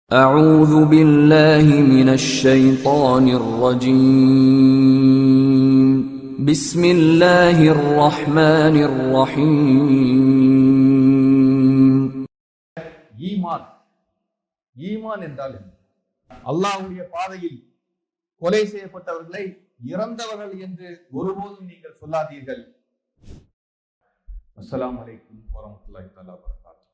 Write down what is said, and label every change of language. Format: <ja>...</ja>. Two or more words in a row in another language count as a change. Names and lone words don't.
<ar>أعوذ بالله من الشيطان الرجيم بسم الله الرحمن الرحيم</ar> <ta>ஈமான் ஈமான் என்றால் என்ன? அல்லாஹ்வுடைய பாதையில் கொலை செய்யப்பட்டவர்களை இறந்தவர்கள் என்று ஒருபோதும் நீங்கள் சொல்லாதீர்கள்.</ta> <ar>السلام عليكم ورحمة الله تعالى وبركاته.</ar>